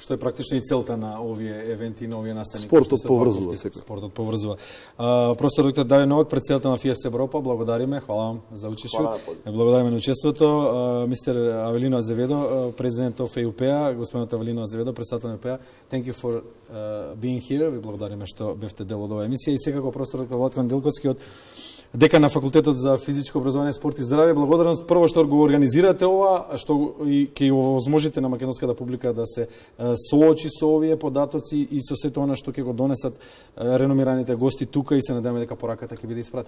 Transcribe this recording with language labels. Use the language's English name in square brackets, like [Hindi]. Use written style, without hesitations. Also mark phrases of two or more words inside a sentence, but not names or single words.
[Macedonian] Што е практично и целта на овие евенти и на овие настани. Спортот поврзува секој. Спортот поврзува. Професор доктор Дарио Новак, председател на FIEPS Европа, благодариме, [Serbian] хвала вам [Macedonian] за учество. Благодариме на учеството. Мистер Авелино Азеведо, [English] president of EUPEA, [Macedonian] господинот Авелино Азеведо, председател на EUPEA. [English] Thank you for being here. [Macedonian] Ви благодариме што бевте дел од оваа емисија и секако професор доктор Владко Неделковски од декан на факултетот за физичко образование, спорт и здравје. Благодарност прво што го организирате ова, што и ќе овозможите на македонската публика да се соочи со овие податоци и со сето она што ќе го донесат реномираните гости тука, и се надеваме дека пораката ќе биде испратена.